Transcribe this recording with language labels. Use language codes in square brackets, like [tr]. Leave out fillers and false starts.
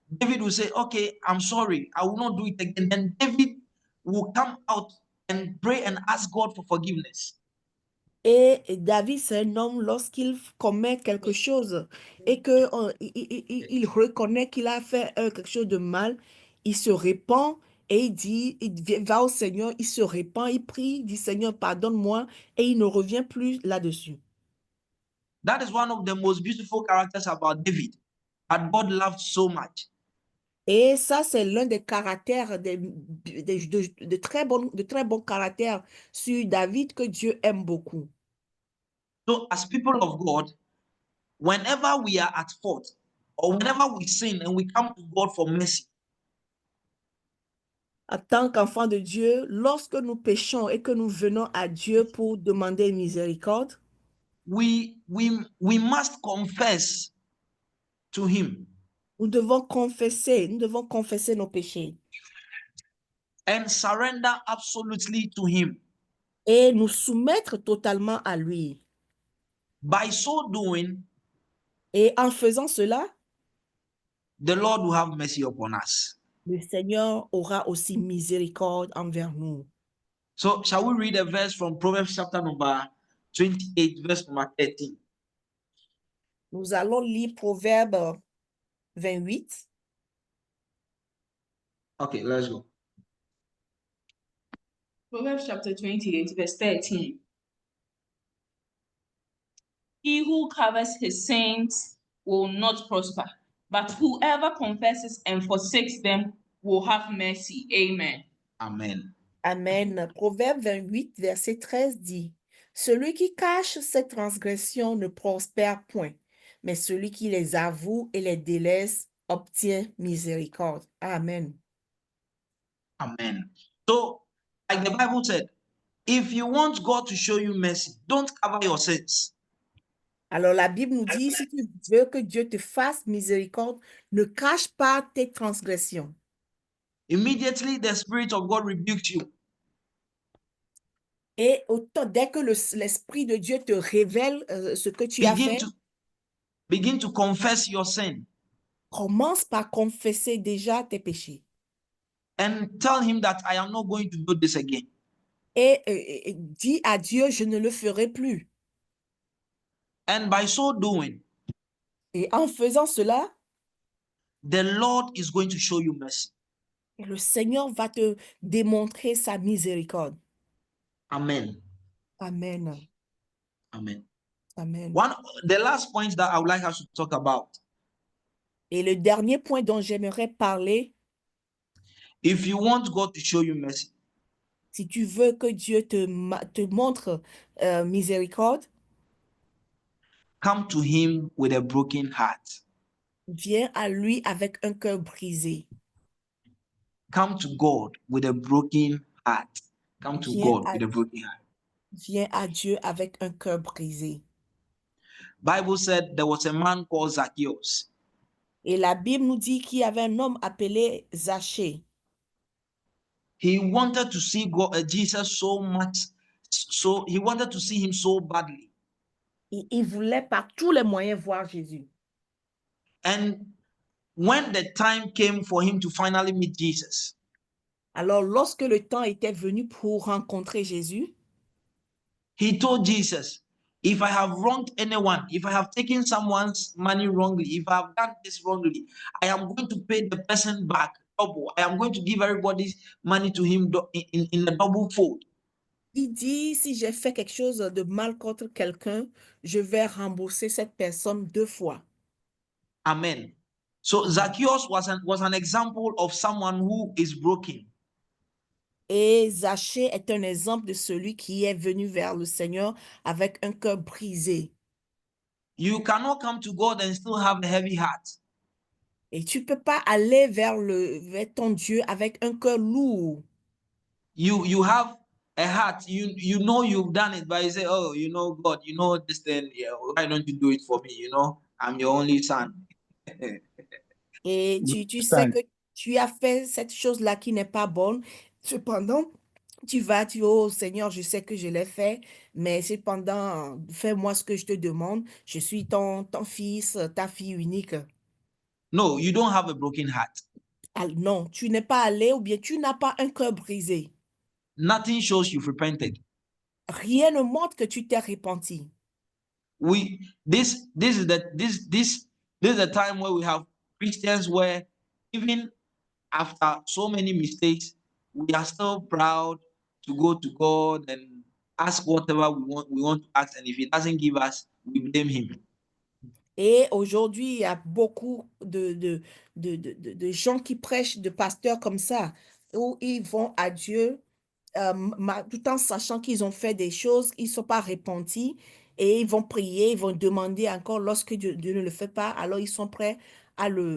[en] David will say, "Okay, I'm sorry, I will not do it again." Then David will come out and pray and ask God for forgiveness. [fr] Et David, c'est un homme, lorsqu'il commet quelque chose et il reconnaît qu'il a fait quelque chose de mal, il se répand et il va au Seigneur, il se répand, il prie, il dit Seigneur, pardonne-moi, et il ne revient plus là-dessus. [en] That is one of the most beautiful characters about David, that God loved so much. [fr] Et ça, c'est l'un des caractères, de très bons caractères sur David que Dieu aime beaucoup. [en] So, as people of God, whenever we are at fault or whenever we sin and we come to God for mercy, [fr] En tant qu'enfants de Dieu, lorsque nous péchons et que nous venons à Dieu pour demander miséricorde, [en] we must confess to him [fr] nous devons confesser nos péchés [en] and surrender absolutely to him. [fr] et nous soumettre totalement à lui. [en] By so doing, [fr] Et en faisant cela, [en] the Lord will have mercy upon us. [fr] le Seigneur aura aussi miséricorde envers nous. [en] So, shall we read a verse from Proverbs chapter number 28, verse number 13? [fr] Nous allons lire Proverbe 28. [en] Okay, let's go. Proverbs chapter 28, verse 13. He who covers his sins will not prosper, but whoever confesses and forsakes them will have mercy. Amen. Amen. Amen. [fr] Proverbe 28, verset 13 dit, celui qui cache ses transgressions ne prospère point, mais celui qui les avoue et les délaisse obtient miséricorde. Amen. Amen. [en] So, like the Bible said, if you want God to show you mercy, don't cover your sins. [fr] Alors la Bible nous dit, si tu veux que Dieu te fasse miséricorde, ne cache pas tes transgressions. [en] Immediately, the Spirit of God rebukes you. [fr] Et dès que l'Esprit de Dieu te révèle ce que tu as fait, [en] Begin to confess your sin [fr] commence par confesser déjà tes péchés. [en] and tell him that I am not going to do this again. [fr] Et dis à Dieu, je ne le ferai plus. [en] And by so doing, [fr] Et en faisant cela, [en] the Lord is going to show you mercy. [fr] le Seigneur va te démontrer sa miséricorde. Amen. Amen. Amen. Amen. [en] The last point that I would like us to talk about. [fr] Et le dernier point dont j'aimerais parler, [en] If you want God to show you mercy, [fr] si tu veux que Dieu te montre miséricorde, [en] come to him with a broken heart. [fr] viens à lui avec un cœur brisé. [en] Come to God with a broken heart. Come to God with a broken heart. [fr] Viens à Dieu avec un cœur brisé. [en] Bible said there was a man called Zacchaeus. [fr] Et la Bible nous dit qu'il y avait un homme appelé Zachée. [en] He wanted to see Jesus so much, so he wanted to see him so badly. [fr] Il voulait par tous les moyens voir Jésus. [en] And when the time came for him to finally meet Jesus, [fr] alors lorsque le temps était venu pour rencontrer Jésus, [en] he told Jesus, if I have wronged anyone, if I have taken someone's money wrongly, if I have done this wrongly, I am going to pay the person back double. I am going to give everybody's money to him in a double fold. [fr] Il dit, si j'ai fait quelque chose de mal contre quelqu'un, je vais rembourser cette personne 2 fois. Amen. [en] So Zacchaeus was an example of someone who is broken. [fr] Et Zachée est un exemple de celui qui est venu vers le Seigneur avec un cœur brisé. [en] You cannot come to God and still have a heavy heart. [fr] Et tu peux pas aller vers ton Dieu avec un cœur lourd. [en] You have a heart, you know you've done it, but you say, oh, you know, God, you know this thing, yeah, why don't you do it for me? You know, I'm your only son. [fr] Et tu sais que tu as fait cette chose-là qui n'est pas bonne. Cependant, tu dis, oh Seigneur, je sais que je l'ai fait, mais cependant, fais-moi ce que je te demande. Je suis ton fils, ta fille unique. [en] No, you don't have a broken heart. [fr] Non, tu n'es pas allé ou bien tu n'as pas un cœur brisé. [en] Nothing shows you've repented. [fr] Rien ne montre que tu t'es repenti. [en] This is the time where we have Christians where even after so many mistakes, we are still proud to go to God and ask whatever we want to ask, and if He doesn't give us, we blame Him. [fr] Et aujourd'hui, il y a beaucoup de gens qui prêchent, de pasteurs comme ça, où ils vont à Dieu tout en sachant qu'ils ont fait des choses, ils ne sont pas repentis, et ils vont prier, ils vont demander encore lorsque Dieu ne le fait pas, alors ils sont prêts à